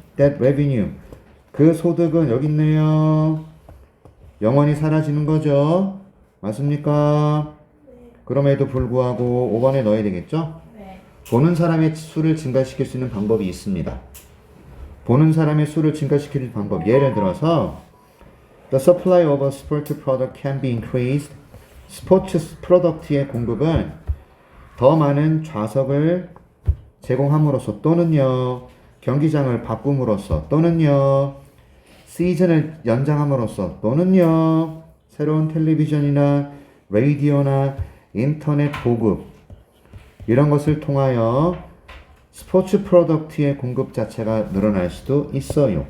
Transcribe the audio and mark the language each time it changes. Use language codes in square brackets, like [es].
[en] That revenue. [ko] 그 소득은 여기 있네요. 영원히 사라지는 거죠. 맞습니까? 그럼에도 불구하고 5번에 넣어야 되겠죠? 네. 보는 사람의 수를 증가시킬 수 있는 방법이 있습니다. 보는 사람의 수를 증가시키는 방법. 예를 들어서 [en] The supply of a sport product can be increased. [ko] 스포츠 프로덕트의 공급은 더 많은 좌석을 제공함으로써 또는요. 경기장을 바꿈으로써 또는요. 시즌을 연장함으로써 또는요. 새로운 텔레비전이나 라디오나 인터넷 보급 이런 것을 통하여 스포츠 프로덕트의 공급 자체가 늘어날 수도 있어요.